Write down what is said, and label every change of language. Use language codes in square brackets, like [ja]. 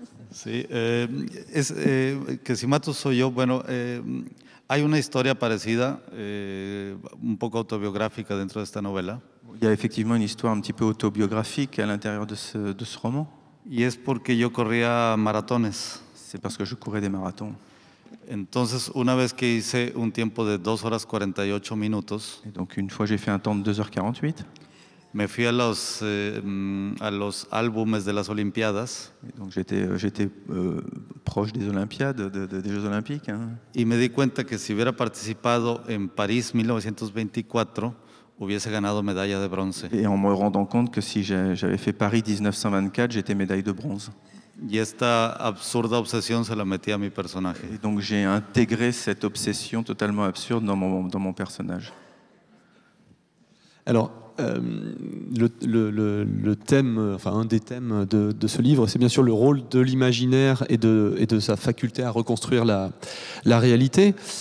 [es] Sí, que si Matos soy yo, bueno, hay una historia parecida, un poco autobiográfica dentro de esta novela. [fr] Il y a effectivement une histoire un petit peu autobiographique à l'intérieur de ce roman. [es] Y es porque yo corría maratones. [fr] C'est parce que je courais des marathons. [es] Entonces, una vez que hice un tiempo de 2 horas 48 minutos. [fr] Et donc une fois j'ai fait un temps de 2h48. [es] Me fui a los álbumes de las Olimpiadas. [fr] Et donc j'étais proche des Olympiades, des Jeux Olympiques. Hein. [es] Y me di cuenta que si hubiera participado en París 1924, hubiese ganado medalla de bronce. [fr] Et en me rendant compte que si j'avais fait Paris 1924, j'étais médaille de bronze. [es] Y esta absurda obsesión se la metí a mi personaje. [fr] Et donc j'ai intégré cette obsession totalement absurde dans mon personnage. Alors, le thème, enfin un des thèmes de ce livre, c'est bien sûr le rôle de l'imaginaire et de sa faculté à reconstruire la réalité.